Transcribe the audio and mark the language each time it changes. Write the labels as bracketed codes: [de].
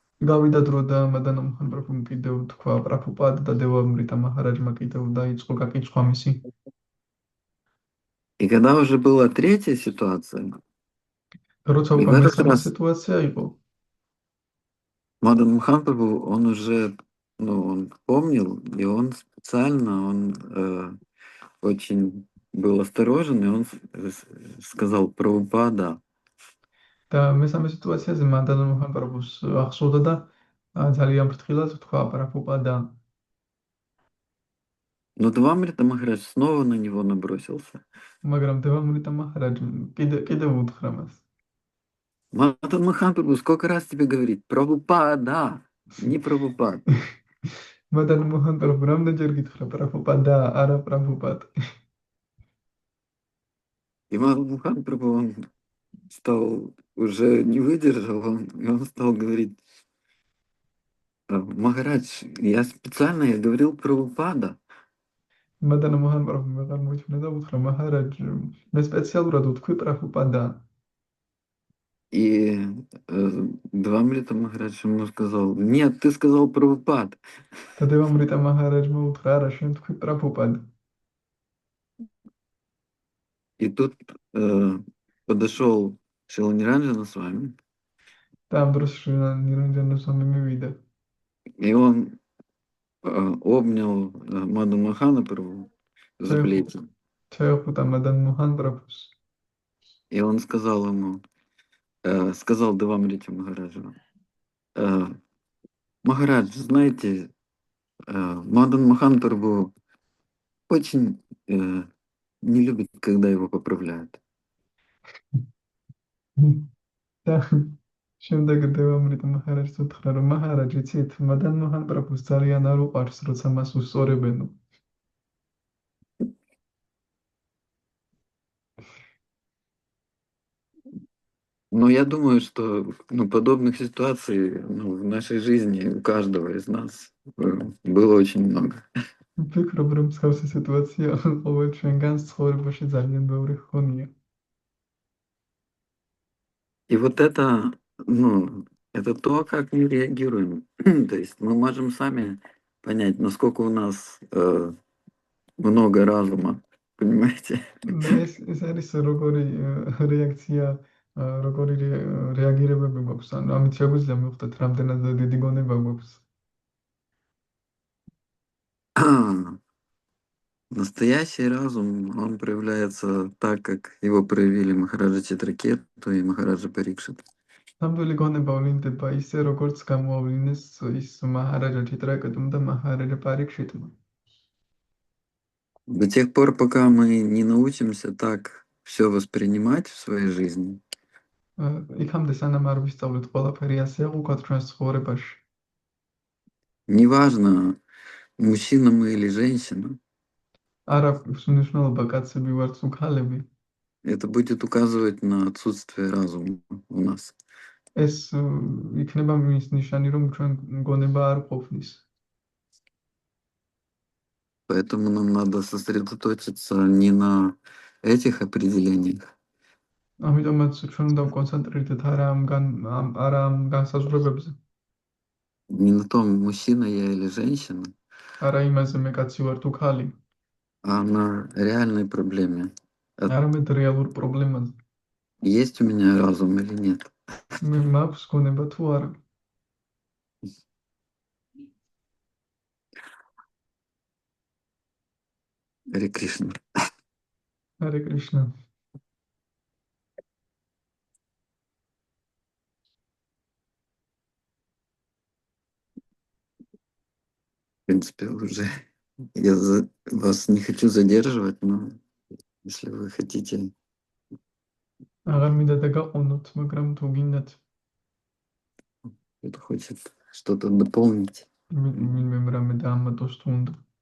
[ka] გავიდა დრო და მადან მოჰან პრაბჰუმ კიდევ თქვა პრაბჰუპად და დევამრიტა მაჰარაჯმა კიდევ დაიწყო გაკითხვა მისი. [ru] И когда уже была третья ситуация, [ka] როცა [ru] и в [ka] უკვე [ru] этот [ka] მესამე [ru] раз [ka] სიტუაცია იყო, [ru] Мадан Махан Прабху, он уже, он помнил, и он специально, он очень был осторожен, и он сказал Прабхупада. [ka] და მესამე სიტუაციაზე მადან მოჰან პრაბჰუს ახსოვდა და ძალიან ფრთხილად თქვა პრაბჰუპადა. [ru] Но Девамрита Махарадж снова на него набросился. [ka] მაგრამ დევამრიტა მაჰარაჯ კიდევ უთხრა მას. [ru] Мадан Махан Прабху, сколько раз тебе говорить? Прабхупада, не Прабхупад. [ka] მადან მოჰან პრაბჰუ რამდენჯერ გითხრა პრაბჰუპადა, არა პრაბჰუპად. [ru] И Мадан Махан Прабху, он стал, уже не выдержал, и он стал говорить: Махарадж, я специально, я говорил Прабхупада. [ka] მადან მოჰან პრაბჰუმ აღარ მოიწონა და უთხრა მაჰარაჯ, მე სპეციალურად ვთქვი პრაბჰუპადა. [ru] И Девамрита Махарадж ему сказал, нет, ты сказал Прабхупад. [ka] და დევამრიტა მაჰარაჯმა უთხრა, არა, შენ თქვი პრაბჰუპად. [ru] И тут подошел Шиланиранджана с вами, [ka] და ამ დროს ნირანჯანა სვამი მივიდა [ru] и он обнял Маду Махана Прабху за Чего? плечи. [ka] ჩაეხუტა მადან მოჰან პრაბჰუს [ru] И он сказал ему, сказал Девамрите Махараджу, Махарадж, знаете, Мадан Махан Прабху очень не любит, когда его поправляют. [ka] და შემდეგ დევამრიტა მაჰარაჯს უთხრა, რომ მაჰარაჯ, იცით, მადან მოჰან პრაბჰუს ძალიან არ უყვარს, როცა მას უსწორებენო. [ru] Но я думаю, что подобных ситуаций в нашей жизни у каждого из нас было очень много. [ka] ვფიქრობ, რომ მსგავსი სიტუაცია ყოველ ჩვენგანს ცხოვრებაში ძალიან ბევრი ჰქონია. [ru] И вот это, это то, как мы реагируем. То есть мы можем сами понять, насколько у нас много разума, понимаете? [ka] და ეს არის როგორი რეაქცია, როგორი რეაგირებები გვაქვს. ანუ ამით შეგვიძლია მივხვდეთ, რამდენად დიდი გონება გვაქვს. [ru] Настоящий разум, он проявляется так, как его проявили Махараджа Читракету и Махараджа Парикшит. [ka] ნამდვილი გონება ვლინდება ისე, როგორც გამოავლინეს ის მაჰარაჯა ჩიტრაკეტუმ და მაჰარაჯა პარიქშიტმა. [ru] До тех пор, пока мы не научимся так все воспринимать в своей жизни, [ka] იქამდე სანამ არ ვისწავლეთ ყველაფერი ასე აღვქვათ ჩვენს ცხოვრებაში. [ru] неважно, мужчина мы или женщина, [ka] არ აქვს მნიშვნელობა კაცები ვართ თუ ქალები. [ru] это будет указывать на отсутствие разума у нас. [ka] ეს იქნება მის ნიშანი, რომ ჩვენ გონება არ ყოფნის. [ru] Поэтому нам надо сосредоточиться не на этих определениях, [ka] ამიტომაც ჩვენ უნდა ვკონცენტრირდეთ არა ამ განსაზღვრებებზე, [ru] не на том, мужчина я или женщина, [ka] არა იმაზე მე კაცი ვარ თუ ქალი, [ru] а на реальной проблеме. [ka] არამედ რეალურ პრობლემაზე. [ru] Есть у меня разум или нет? [ka] მე მაქვს გონება თუ არა. [ru] Харе Кришна. [ka] ჰარე კრიშნა. [ru] В принципе, уже я вас не хочу задерживать, но если вы хотите, [ka] აღარ მინდა დაგაყოვნოთ, მაგრამ თუ გინდათ [ru] кто-то хочет что-то дополнить. [ka] ვინმე რამე დაამატოს თუ უნდა.